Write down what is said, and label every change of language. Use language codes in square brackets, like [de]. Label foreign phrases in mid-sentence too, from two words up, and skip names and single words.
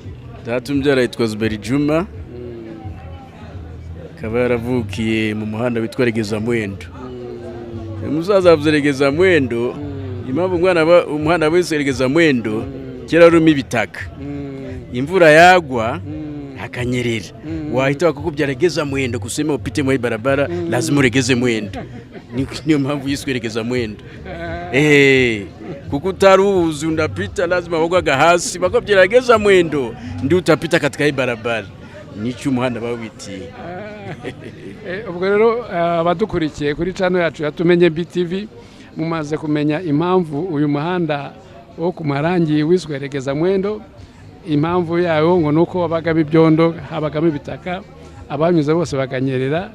[rw] Data umbyara yitwa Uzaba Juma, akaba yaravukiye mu muhanda witwa Regeza Mwendo. Umusaza avuze Regeza Mwendo, impamvu umuhanda wese Regeza Mwendo kera rumi bitaka, imvura yagwa hakanyerera, wahita wakukubya Regeza Mwendo, [sw] kusema upite mu barabara lazima uregeze mwendo. [rw] Niyo mpamvu yiswe Regeza Mwendo. Kuko utaruzi undapita lazima wagwaga hasi, bakubya Regeza Mwendo [sw] ndio utapita katika hii barabara. [rw] Nicyo umuhanda bawitiye. Ubwo rero abadukurikiye kuri channel yacu yatumenye BTV, mumaze kumenya impamvu uyu muhanda wo ku Marangi wiswe Regeza Mwendo. Impamvu yawo ngo nuko wabagamo ibyondo, habagamo ibitaka, abanyuze bose baganyerera.